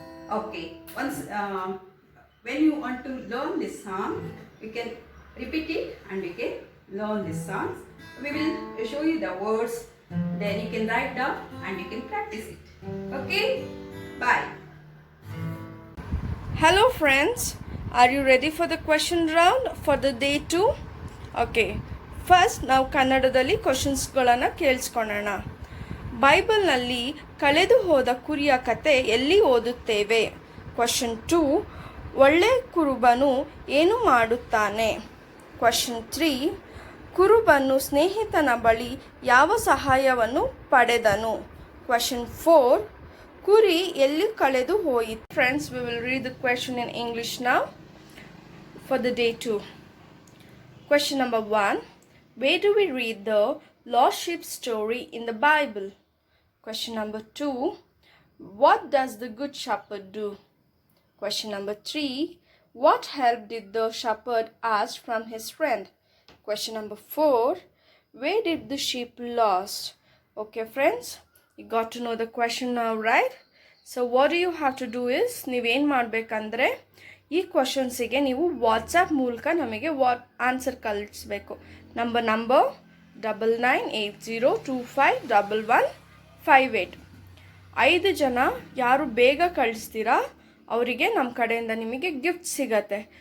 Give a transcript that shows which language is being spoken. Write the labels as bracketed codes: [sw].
[en] Okay, once when you want to learn this song, you can repeat it and you can learn these songs. We will show you the words, then you can write down and you can practice it. Okay? Bye. Hello friends, are you ready for the question round for the day 2? [kn] Okay, first ನಾವು ಕನ್ನಡದಲ್ಲಿ ಕ್ವಶನ್ಸ್ಗಳನ್ನು ಕೇಳಿಸ್ಕೊಳ್ಳೋಣ. ಬೈಬಲ್ನಲ್ಲಿ ಕಳೆದು ಹೋದ ಕುರಿಯ ಕತೆ ಎಲ್ಲಿ ಓದುತ್ತೇವೆ? Question 2, ಒಳ್ಳೆ ಕುರುಬನು ಏನು ಮಾಡುತ್ತಾನೆ? ಕ್ವಶನ್ 3, ಕುರುಬನು ಸ್ನೇಹಿತನ ಬಳಿ ಯಾವ ಸಹಾಯವನ್ನು ಪಡೆದನು? ಕ್ವಶನ್ 4, ಕುರಿ ಎಲ್ಲಿ ಕಳೆದು ಹೋಯಿತು? [en] Friends, we will read the question in English now for the day 2. Question number 1, where do we read the lost sheep story in the Bible? Question number 2, what does the good shepherd do? Question number 3, what help did the shepherd ask from his friend? Question number 4, where did the sheep lost? Okay friends, you got to know the question now, right? So what do you have to do is, [kn] ನೀವೇನು ಮಾಡಬೇಕಂದ್ರೆ ಈ ಕ್ವಶನ್ಸಿಗೆ ನೀವು WhatsApp ಮೂಲಕ ನಮಗೆ answer ಕಳಿಸ್ಬೇಕು. Number 9980251158. 5 ಜನ ಯಾರು ಬೇಗ ಕಳಿಸ್ತೀರಾ ಅವರಿಗೆ ನಮ್ಮ ಕಡೆಯಿಂದ ನಿಮಗೆ ಗಿಫ್ಟ್ ಸಿಗತ್ತೆ.